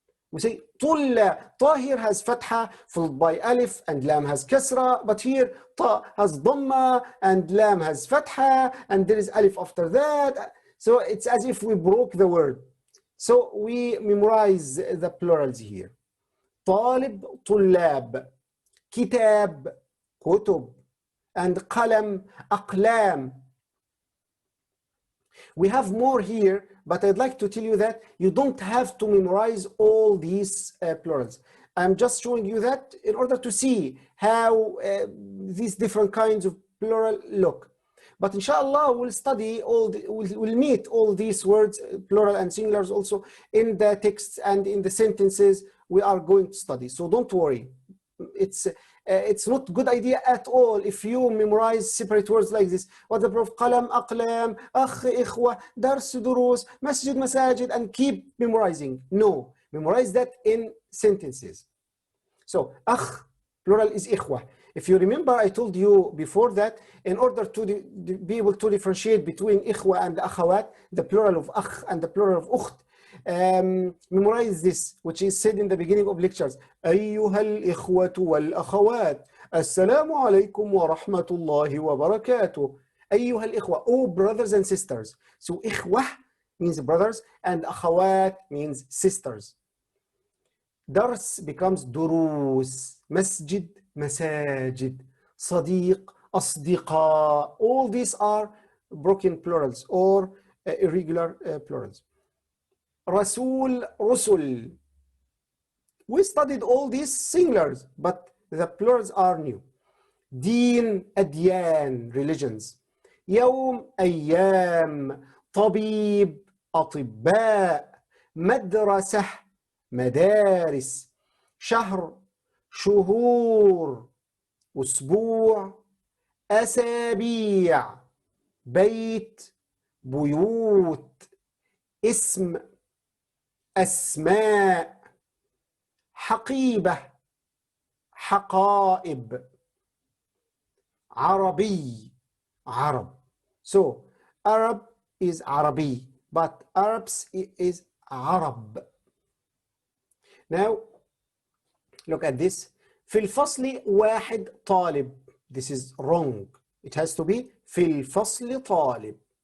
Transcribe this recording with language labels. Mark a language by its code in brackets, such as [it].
[en] We say طلاب. طا here has fatha followed by alif and lam has kasra, but here طا has dhamma and lam has fatha and there is alif after that. So it's as if we broke the word. So we memorize the plurals here. [ar] طالب طلاب. كتاب كتب. And قلم أقلام. [en] We have more here, but I'd like to tell you that you don't have to memorize all these plurals. I'm just showing you that in order to see how these different kinds of plural look. But inshallah, we'll study we'll meet all these words, plural and singulars, also in the texts and in the sentences we are going to study. So don't worry. It's not a good idea at all if you memorize separate words like this. What's the proof? [ar] قلم أقلام أخ إخوة درس دروس مسجد مساجد [en] and keep memorizing. No, memorize that in sentences. So أخ plural is إخوة. If you remember, I told you before that in order to be able to differentiate between إخوة and أخوات, the plural of أخ and the plural of أخت, memorize this, which is said in the beginning of lectures. [ar] أيها الإخوة والأخوات السلام عليكم ورحمة الله وبركاته. [en] أيها الإخوة, oh brothers and sisters. So إخوة means brothers and أخوات means sisters. [ar] درس becomes دروس. مسجد مساجد. صديق أصدقاء. [en] All these are broken plurals or irregular plurals. [ar] رسول رسل. [en] We studied all these singulars, but the plurals are new. [ar] دين أديان, religions. يوم أيام. طبيب أطباء. مدرسة مدارس. شهر شهور. أسبوع أسابيع، بيت، بيوت، اسم، أسماء، حقيبة، حقائب، عربي، عرب. [en] So Arab is Arabi, but Arabs is Arab. Now look at this. [ar] في الفصل واحد طالب. [en] This is wrong. It has to be [ar] في الفصل طالب.